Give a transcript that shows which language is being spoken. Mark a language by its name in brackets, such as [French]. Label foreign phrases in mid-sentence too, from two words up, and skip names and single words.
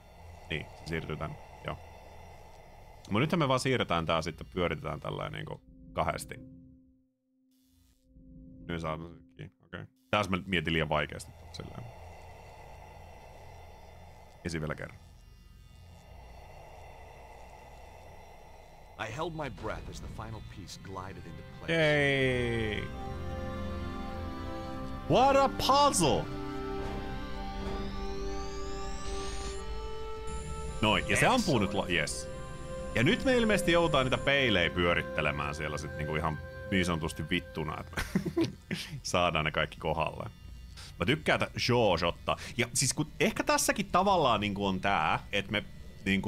[Finnish] Niin, se siirtyy tänne. Joo. Mutta nythän me vaan siirretään tää sitten, pyöritetään tällainen niinku kahdesti. Nyt saadaan se kiinni. Okei. Tässä mä mietin liian vaikeasti. Silleen. Esi vielä kerran. [English] I held my breath as the final piece glided into place. Yay! What a puzzle! [Finnish] Noin, ja se ampuu nyt yes. Ja nyt me ilmeisesti joudutaan niitä peilejä pyörittelemään siellä sit niinku ihan niin sanotusti vittuna, että saadaan ne kaikki kohdalleen. Mä tykkään tätä show-shotta. Ja siis kun ehkä tässäkin tavallaan niinku on tää, että me niinku...